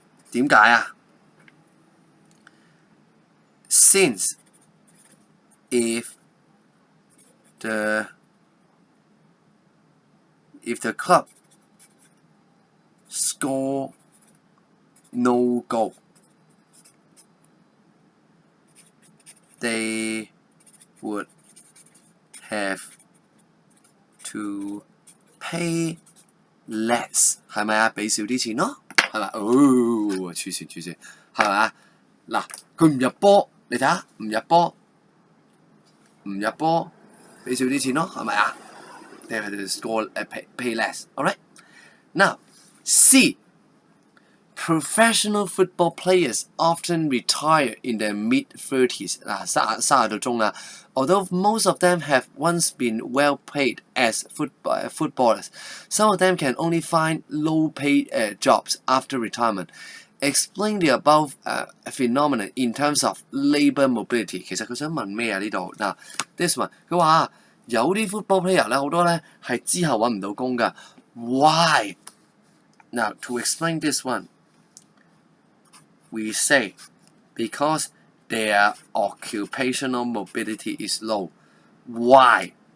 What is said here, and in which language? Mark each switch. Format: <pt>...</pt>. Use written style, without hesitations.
<yue>點解啊</yue> <en>Since if the club score no goal, they would have to pay less</en> <yue>係咪啊？俾少啲錢咯，係咪？哦，黐線，係咪啊？嗱，佢唔入波，你睇下，唔入波，俾少啲錢咯，係咪啊？</yue> <en>They have to score pay less. Alright. Now, C. Professional football players often retire in their mid-30s.</en> <yue>30到中啦。</yue> <en>Although most of them have once been well paid as footballers, some of them can only find low-paid jobs after retirement. Explain the above phenomenon in terms of labour mobility.</en> <yue>其實佢想問咩啊？呢度嗱 ，</yue> <en>this one</en> <yue>佢話有啲 football player 咧，好多咧係之後揾唔到工㗎。</yue> <en>Why? Now to explain this one, we say because their occupational mobility is low. Why?</en>